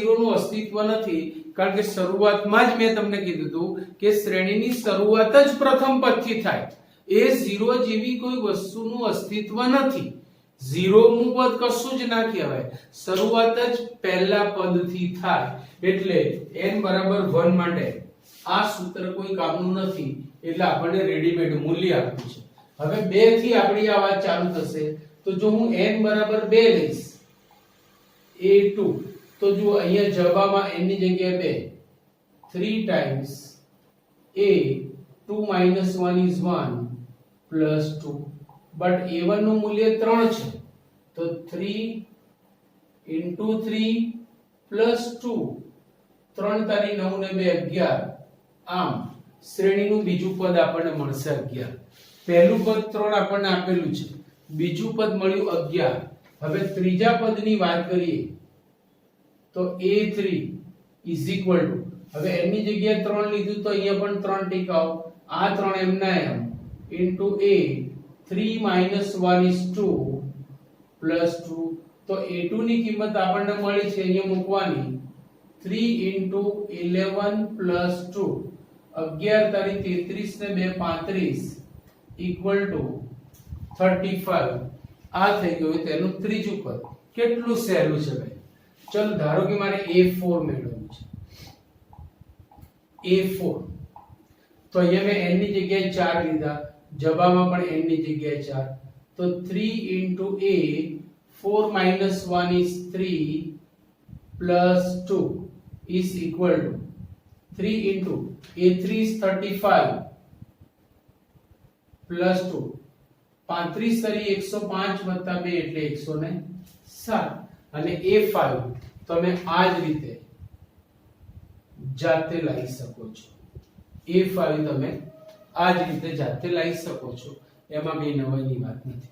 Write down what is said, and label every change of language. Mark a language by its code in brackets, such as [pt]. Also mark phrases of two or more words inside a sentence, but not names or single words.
[gu] નું અસ્તિત્વ નથી કારણ કે શરૂઆતમાં જ મેં તમને કીધું હતું કે શ્રેણીની શરૂઆત જ પ્રથમ પદથી થાય a0 જેવી કોઈ વસ્તુનું અસ્તિત્વ નથી 0મું પદ કશું જ ના કહેવાય શરૂઆત જ પહેલા પદથી થાય એટલે n બરાબર 1 માટે આ સૂત્ર કોઈ કામનું નથી એટલે આપણને રેડીમેડ મૂલ્ય આપ્યું છે હવે 2 થી આપણી આ વાત ચાલુ થશે તો જો હું n બરાબર 2 લઈશ a2 તો જો અહીંયા જવાબમાં n ની જગ્યાએ 2 3 [en] times a 2 - 1 is 1 plus 2 but a1 [gu] નું મૂલ્ય 3 છે તો 3 [en] into 3 plus 2 [gu] 3 તારી 9 ને 2 11 આમ શ્રેણીનું બીજું પદ આપણને મળશે 11 પહેલું પદ 3 આપણને આપેલું છે બીજું પદ મળ્યું 11 હવે ત્રીજા પદની વાત કરીએ તો [en] a3 is equal to [gu] હવે n ની જગ્યાએ 3 લીધું તો અહીંયા પણ 3 ટીકાઓ આ 3 એમ ના એમ [en] into a 3 - 1 is 2 plus 2 [gu] તો a2 ની કિંમત આપણને મળી છે અહીંયા મૂકવાની 3 [en] into 11 plus 2 [gu] 11 તારી 33 ને 2 35 [en] equal to [gu] 35 આ થઈ ગયું તેનું ત્રીજું પદ કેટલું સહેલું છે ભાઈ ચલો ધારો કે મારે a4 મેળવવું છે a4 તો અહીંયા મેં n ની જગ્યાએ 4 લીધા, જવાબમાં પણ n ની જગ્યાએ 4, તો 3 [en] into a 4 minus 1 is 3 plus 2 is equal to 3 into a3 is 35 [gu] plus 2, 35 તરી 105 વત્તા 2 એટલે 107, અને a5 તમે આ જ રીતે જાતે લાવી શકો છો. a5 તમે આ જ રીતે જાતે લાવી શકો છો, એમાં બે નવાઈની વાત નથી.